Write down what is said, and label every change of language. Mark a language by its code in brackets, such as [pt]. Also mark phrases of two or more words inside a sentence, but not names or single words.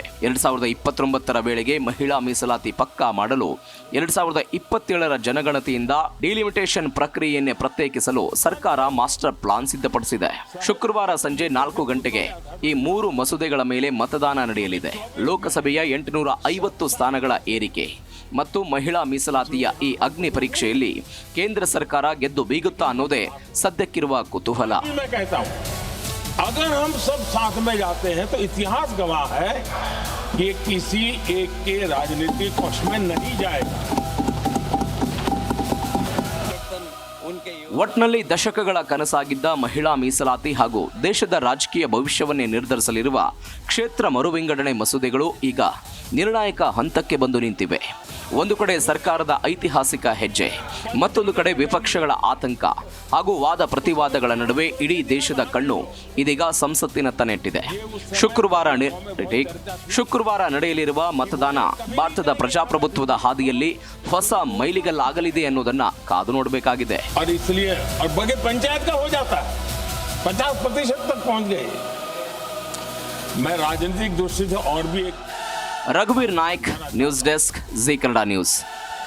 [kn] 2029 ವೇಳೆಗೆ ಮಹಿಳಾ ಮೀಸಲಾತಿ ಪಕ್ಕಾ ಮಾಡಲು 2027 ಜನಗಣತಿಯಿಂದ ಡಿಲಿಮಿಟೇಷನ್ ಪ್ರಕ್ರಿಯೆಯನ್ನೇ ಪ್ರತ್ಯೇಕಿಸಲು ಸರ್ಕಾರ [en] master plan [kn] ಸಿದ್ಧಪಡಿಸಿದೆ. ಶುಕ್ರವಾರ ಸಂಜೆ 4 ಗಂಟೆಗೆ ಈ 3 ಮಸೂದೆಗಳ ಮೇಲೆ ಮತದಾನ ನಡೆಯಲಿದೆ. ಲೋಕಸಭೆಯ 850 ಸ್ಥಾನಗಳ ಏರಿಕೆ ಮತ್ತು ಮಹಿಳಾ ಮೀಸಲಾತಿಯ ಈ ಅಗ್ನಿ ಪರೀಕ್ಷೆಯಲ್ಲಿ ಕೇಂದ್ರ ಸರ್ಕಾರ ಗೆದ್ದು ಬೀಗುತ್ತಾ ಅನ್ನೋದೇ ಸದ್ಯಕ್ಕಿರುವ ಕುತೂಹಲ. [hi] मैं कहता हूं, अगर हम सब साथ में जाते हैं तो इतिहास गवाह है कि किसी एक के राजनीतिक पक्ष में नहीं जाएगा. [kn] ಒಟ್ನಲ್ಲಿ ದಶಕಗಳ ಕನಸಾಗಿದ್ದ ಮಹಿಳಾ ಮೀಸಲಾತಿ ಹಾಗೂ ದೇಶದ ರಾಜಕೀಯ ಭವಿಷ್ಯವನ್ನೇ ನಿರ್ಧರಿಸಲಿರುವ ಕ್ಷೇತ್ರ ಮರುವಿಂಗಡಣೆ ಮಸೂದೆಗಳು ಈಗ ನಿರ್ಣಾಯಕ ಹಂತಕ್ಕೆ ಬಂದು ನಿಂತಿವೆ. ಒಂದು ಕಡೆ ಸರ್ಕಾರದ ಐತಿಹಾಸಿಕ ಹೆಜ್ಜೆ, ಮತ್ತೊಂದು ಕಡೆ ವಿಪಕ್ಷಗಳ ಆತಂಕ ಹಾಗೂ ವಾದ ಪ್ರತಿವಾದಗಳ ನಡುವೆ ಇಡೀ ದೇಶದ ಕಣ್ಣು ಇದೀಗ ಸಂಸತ್ತಿನತ್ತ ನೆಟ್ಟಿದೆ. ಶುಕ್ರವಾರ ನಡೆಯಲಿರುವ ಮತದಾನ ಭಾರತದ ಪ್ರಜಾಪ್ರಭುತ್ವದ ಹಾದಿಯಲ್ಲಿ ಹೊಸ ಮೈಲಿಗಲ್ಲಾಗಲಿದೆ ಅನ್ನೋದನ್ನ ಕಾದು ನೋಡಬೇಕಾಗಿದೆ. [hi] और बगैर पंचायत का हो जाता है, 50% तक पहुंच गए. मैं राजनीतिक दृष्टि से और भी एक रघुवीर नायक, [en] news desk, [hi] जी कन्नड़ा न्यूज.